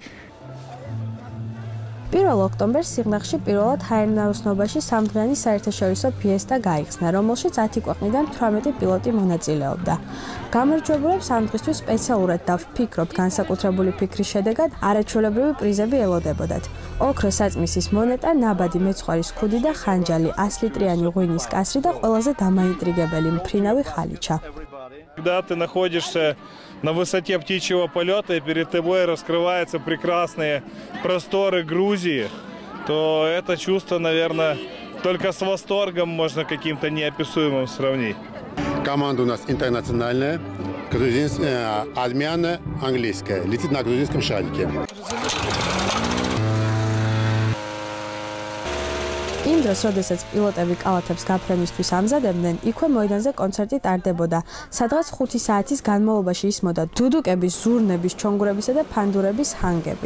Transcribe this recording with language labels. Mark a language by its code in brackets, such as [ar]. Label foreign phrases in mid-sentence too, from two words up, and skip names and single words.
[ka] 1 ოქტომბერს სიღნაღში პირველად ჰაერნაოსნობაში სამდღიანი საერთაშორისო ფიესტა გაიხსნა, რომელშიც 10 ქვეყნიდან 18 პილოტი მონაწილეობდა. გამარჯვებულებს ამ დღისთვის სპეციალურად და ვფიქრობთ, განსაკუთრებული ფიქრის შედეგად არაჩვეულებრივი პრიზები ელოდებოდათ. ოქრო საწმისის მონეტა, ნაბადი მეცხვარის ქუდი და ხანჯალი, 100 ლიტრიანი ღვინის კასრი და ყველაზე დამაინტრიგებელი მფრინავი ხალიჩა. [ru] Когда ты находишься на высоте птичьего полета и перед тобой раскрываются прекрасные просторы Грузии, то это чувство, наверное, только с восторгом можно каким-то неописуемым сравнить. Команда у нас интернациональная, армяная, английская, летит на грузинском шарике. [ka] იმ დროს, როდესაც პილოტები კალათებს გაფრენისთვის ამზადებდნენ, იქვე მოედანზე კონცერტი ტარდებოდა, სადღაც 5 საათის განმავლობაში ისმოდა დუდუკების, ზურნების, ჩონგურებისა და ფანდურების ჰანგები.